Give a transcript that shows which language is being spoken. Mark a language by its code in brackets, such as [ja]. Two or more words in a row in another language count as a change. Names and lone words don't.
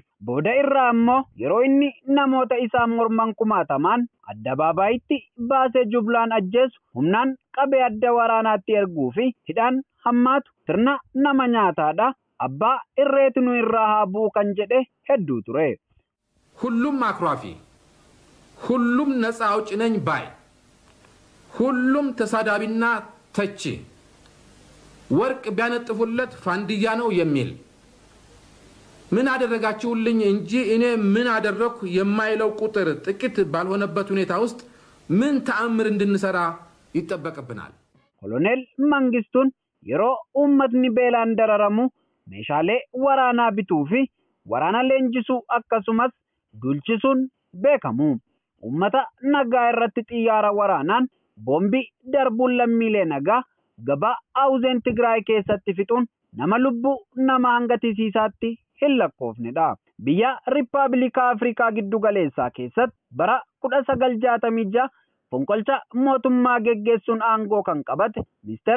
[om] Booda irraa ammoo yeroo inni namoota isaa morman kumaatamaan addabaabayitti baasee jublaan ajjeesu humnaan qabee adda waraanaatti erguu fi hidhaan hammaatu sirna nama nyaataadha abbaa irreetu nu irraa haa bu'u kan jedhe hedduu ture. [am] ሁሉም አክራፊ ሁሉም ነፃ አውጪ ነኝ ባይ ሁሉም ተሳዳቢና ተቺ ወርቅ ቢያነጥፉለት ፋንዲያ ነው የሚል ምን አደረጋችሁልኝ እንጂ እኔ ምን አደረኩ የማይለው ቁጥር ጥቂት ባልሆነበት ሁኔታ ውስጥ ምን ተአምር እንድንሰራ ይተበቀብናል። [om] Koloneel Mangistuun yeroo ummanni beelaan dararamu meeshaalee waraanaa bituufi waraana leenjisuu akkasumas dulchiisuun beekamu ummata nagaa irratti xiyyaara waraanaan bombi darbuun lammiilee nagaa gabaa Awuzeen Tigraay keessatti fixuun nama lubbuu nama hangatisiisaatti hin lakkoofnedha. Biyya Riippaabilikaa Afrikaa giddu galeessaa keessatti bara 1966 fonqolcha mootummaa geggeessuun aangoo kan qabate Mr.